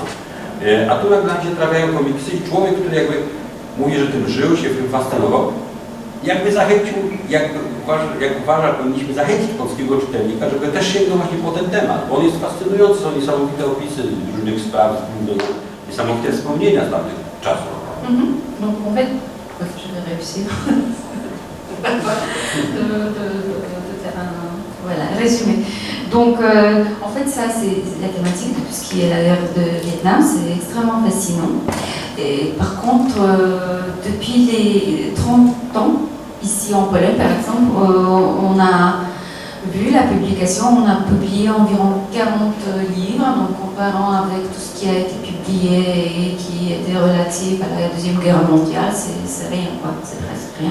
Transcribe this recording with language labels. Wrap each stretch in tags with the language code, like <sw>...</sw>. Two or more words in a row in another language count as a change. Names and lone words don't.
<pl>A tu nagle się trafiają komiksy i człowiek, który jakby mówi, że tym żył, się tym fascynował, jakby zachęcił, jak uważa, powinniśmy zachęcić polskiego czytelnika, żeby też sięgnął właśnie po ten temat, bo on jest fascynujący, są niesamowite opisy różnych spraw, niesamowite wspomnienia z tamtych czasów.</pl> <fr>Donc en fait, je vais réussir de faire un résumé. Donc en fait ça c'est la thématique de tout ce qui est la guerre de Vietnam, c'est extrêmement fascinant. Et par contre, depuis les 30 ans, ici en Pologne par exemple, on a vu la publication, on a publié environ 40 livres, donc comparant avec tout ce qui a été publié et qui était relatif à la Deuxième Guerre mondiale, c'est rien, quoi, c'est presque rien.</fr>